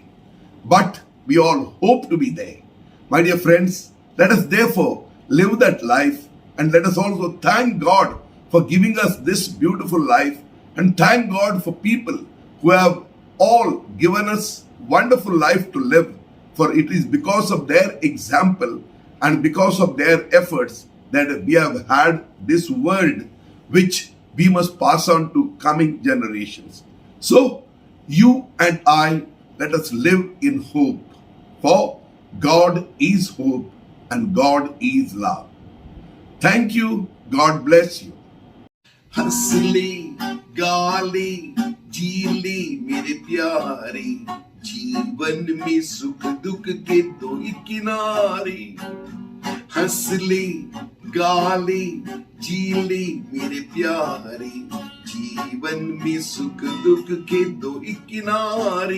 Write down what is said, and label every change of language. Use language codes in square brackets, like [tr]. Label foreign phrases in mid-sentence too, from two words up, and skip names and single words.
[en] But we all hope to be there. My dear friends, let us therefore live that life, and let us also thank God for giving us this beautiful life, and thank God for people who have all given us wonderful life to live, for it is because of their example and because of their efforts that we have had this world which we must pass on to coming generations. So, you and I, let us live in hope, for God is hope and God is love. Thank you. God bless you. [hi] हंसले गाले जीले मेरे प्यारे, जीवन में सुख दुख के दो ही किनारे। हंसले गाले जीले मेरे प्यारे, जीवन में सुख दुख के दो ही किनारे।